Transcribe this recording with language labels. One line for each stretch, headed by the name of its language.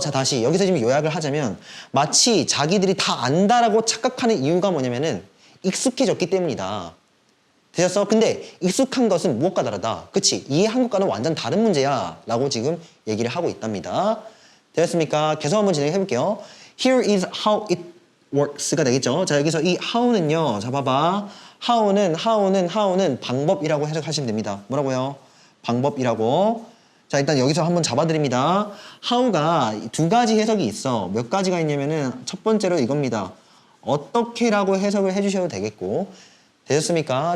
Korean: 자, 다시 여기서 지금 요약을 하자면 마치 자기들이 다 안다라고 착각하는 이유가 뭐냐면은 익숙해졌기 때문이다. 되셨어? 근데 익숙한 것은 무엇과 다르다. 그치? 이해한 것과는 완전 다른 문제야 라고 지금 얘기를 하고 있답니다. 되셨습니까? 계속 한번 진행해 볼게요.
English: Here is how it works
Korean: 가 되겠죠? 자, 여기서 이 how는요. 자, 봐봐. how는 방법이라고 해석하시면 됩니다. 뭐라고요? 방법이라고. 자, 일단 여기서 한번 잡아드립니다. how가 두 가지 해석이 있어. 몇 가지가 있냐면은 첫 번째로 이겁니다. 어떻게라고 해석을 해주셔도 되겠고. 되셨습니까?